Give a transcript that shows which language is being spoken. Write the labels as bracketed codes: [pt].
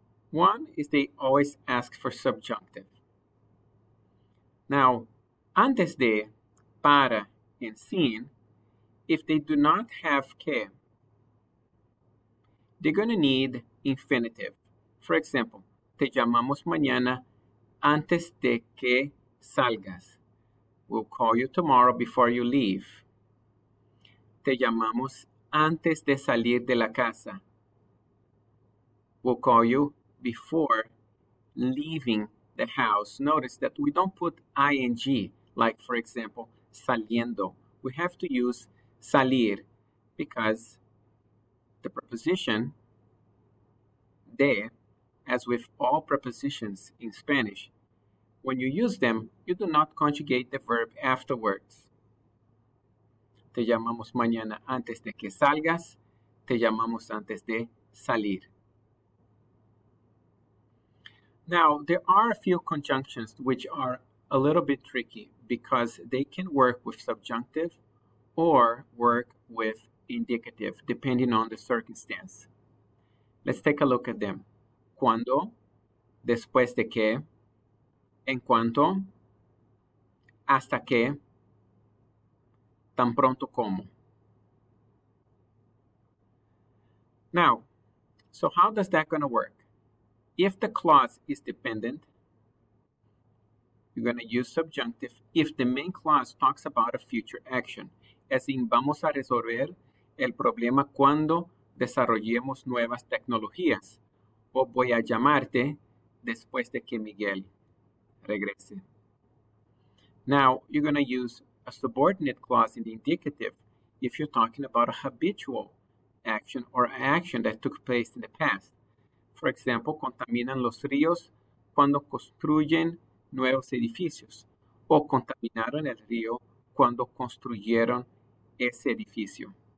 [en] One is they always ask for subjunctive. Now, antes de, para, and sin, if they do not have que, they're going to need infinitive. For example, [es] te llamamos mañana antes de que salgas. [en] We'll call you tomorrow before you leave. [es] Te llamamos antes de salir de la casa. [en] We'll call you before leaving the house. Notice that we don't put ing, like for example, saliendo. We have to use salir because the preposition de, as with all prepositions in Spanish, when you use them, you do not conjugate the verb afterwards. [es] Te llamamos mañana antes de que salgas. Te llamamos antes de salir. [en] Now, there are a few conjunctions which are a little bit tricky because they can work with subjunctive or work with indicative, depending on the circumstance. Let's take a look at them. [es] Cuando, después de que, en cuanto, hasta que, tan pronto como. [en] Now, so how does that going to work? If the clause is dependent, you're going to use subjunctive if the main clause talks about a future action, as in [es] vamos a resolver el problema cuando desarrollemos nuevas tecnologías, o voy a llamarte después de que Miguel regrese. [en] Now, you're going to use a subordinate clause in the indicative if you're talking about a habitual action or an action that took place in the past. For example, [es] contaminan los ríos cuando construyen nuevos edificios, o contaminaron el río cuando construyeron ese edificio.